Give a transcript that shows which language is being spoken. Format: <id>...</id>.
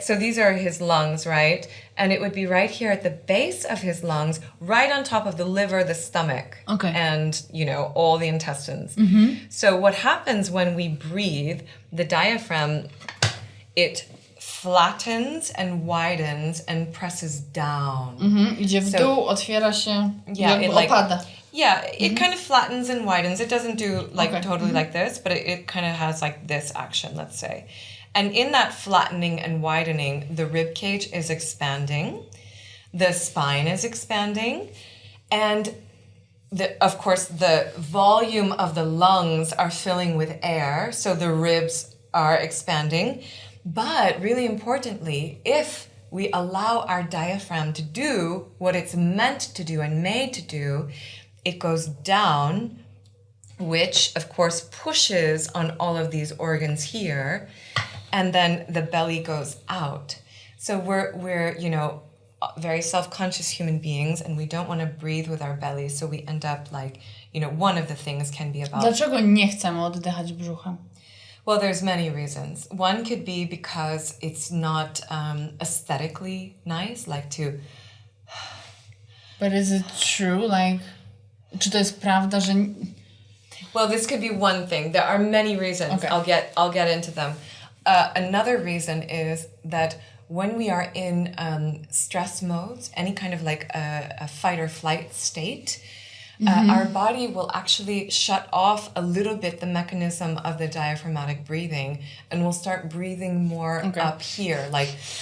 <en>So these are his lungs, right? And it would be right here at the base of his lungs, right on top of the liver, the stomach, and, all the intestines. So what happens when we breathe, the diaphragm, it flattens and widens and presses down.</en> <pl>Idzie w dół, otwiera się, opada.</pl> <en>Yeah, it kind of flattens and widens. It doesn't do totally like this, but it kind of has like this action, let's say. And in that flattening and widening, the rib cage is expanding, the spine is expanding, and of course the volume of the lungs are filling with air, so the ribs are expanding. But really importantly, if we allow our diaphragm to do what it's meant to do and made to do, it goes down which of course pushes on all of these organs here, and then the belly goes out. So we're very self-conscious human beings, and we don't want to breathe with our belly, so we end up like, one of the things can be about...</en> <pl>Dlaczego nie chcemy oddychać brzuchem?</pl> <en>Well, there's many reasons. One could be because it's not aesthetically nice, like to... But is it true?</en> <pl>Like, czy to jest prawda, że...</pl> <en>Well, this could be one thing. There are many reasons. Okay. I'll get into them. Another reason is that when we are in stress modes, any kind of like a fight or flight state, our body will actually shut off a little bit the mechanism of the diaphragmatic breathing, and we'll start breathing more up here, like.</en>